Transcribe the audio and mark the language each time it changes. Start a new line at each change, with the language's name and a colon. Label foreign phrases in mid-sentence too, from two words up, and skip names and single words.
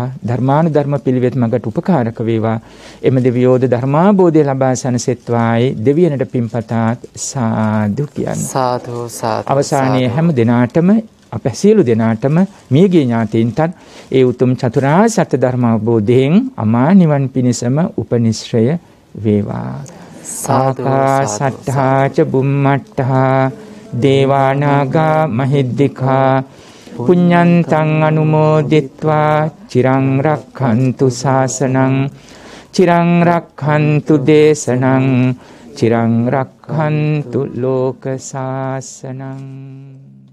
Sinhala: ධර්මානුධර්ම පිළිවෙත් මඟට උපකාරක වේවා. එම දෙවියෝද ධර්මාබෝධය ලබා සැනසෙත්වායි දෙවියනට පින්පතාත් සාදු කියන. සාදු සාදු. අවසානයේ හැම දිනාටම අප සියලු දෙනාටම මියගිය ඥාතීන්ටත් ඒ උතුම් චතුරාර්ය සත්‍ය ධර්ම අවබෝධයෙන් අමා නිවන් පිණසම උපනිශ්‍රය වේවා.
Pali: ආකාශට්ඨා ච බුම්මට්ඨා දේවානාගා මහිද්దికා පුඤ්ඤන්තං අනුමෝදිත්වා චිරං රක්ඛන්තු ශාසනං චිරං රක්ඛන්තු දේශනං චිරං රක්ඛන්තු ලෝක ශාසනං.